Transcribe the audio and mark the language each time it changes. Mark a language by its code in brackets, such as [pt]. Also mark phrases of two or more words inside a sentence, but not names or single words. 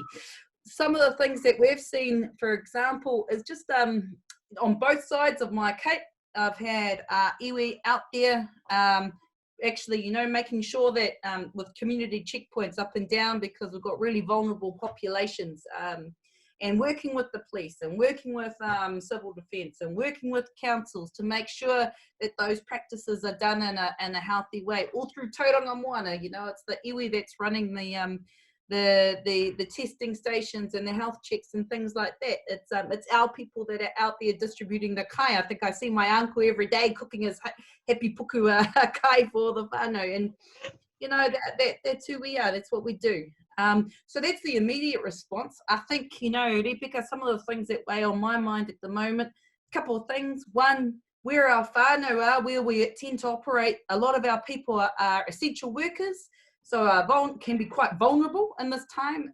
[en] Some of the things that we've seen, for example, is just on both sides of my cape, I've had iwi out there, actually, you know, making sure that with community checkpoints up and down, because we've got really vulnerable populations, and working with the police and working with civil defence and working with councils to make sure that those practices are done in a healthy way, all through Tauranga Moana. You know, it's the iwi that's running the testing stations and the health checks and things like that. It's our people that are out there distributing the kai. I think I see my uncle every day cooking his happy [mi] puku kai [en] for the whānau, and you know that's who we are. That's what we do. So that's the immediate response. I think, you know, Rebecca, some of the things that weigh on my mind at the moment, a couple of things. One, where our whānau are, where we tend to operate, a lot of our people are essential workers, so can be quite vulnerable in this time.